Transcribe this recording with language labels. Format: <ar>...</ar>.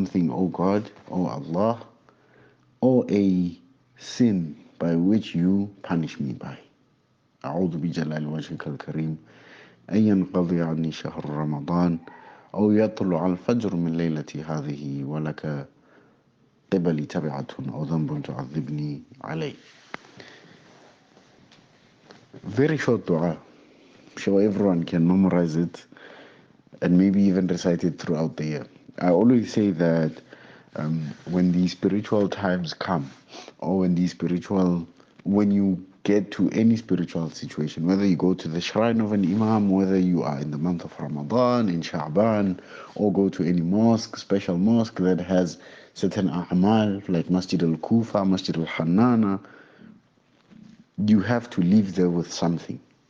<en>O God, O Allah, or a sin by which you punish me by.</en> <ar>أعوذ بجلال وجهك الكريم أن ينقضي عني شهر رمضان أو يطلع الفجر من ليلتي هذه ولك قبلي تبعة أو ذنب تعذبني عليه.</ar> <en>Very short dua. I'm sure everyone can memorize it and maybe even recite it throughout the year. I always say that when these spiritual times come, or when you get to any spiritual situation, whether you go to the shrine of an imam, whether you are in the month of Ramadan, in Sha'ban, or go to any mosque, special mosque that has certain a'mal like Masjid al-Kufa, Masjid al-Hannana, you have to leave there with something.</en>